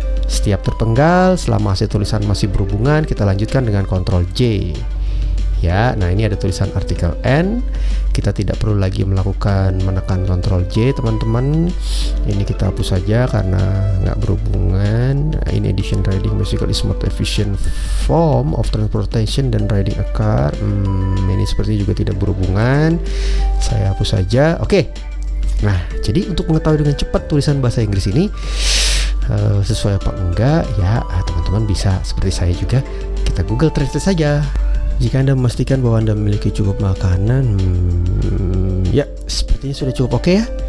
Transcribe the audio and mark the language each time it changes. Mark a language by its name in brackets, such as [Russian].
[Indonesian] Setiap terpenggal, selama hasil tulisan masih berhubungan, kita lanjutkan dengan Ctrl J. Ya, nah ini ada tulisan artikel N. Kita tidak perlu lagi menekan Ctrl J, teman-teman. Ini kita hapus saja karena nggak berhubungan. [English] In addition, riding bicycle is more efficient form of transportation than riding a car. [Indonesian] Ini sepertinya juga tidak berhubungan. Saya hapus saja. Oke. Nah, jadi untuk mengetahui dengan cepat tulisan bahasa Inggris ini sesuai apa enggak ya, teman-teman bisa seperti saya juga, kita Google Translate saja. Jika Anda memastikan bahwa Anda memiliki cukup makanan, ya sepertinya sudah cukup oke ya.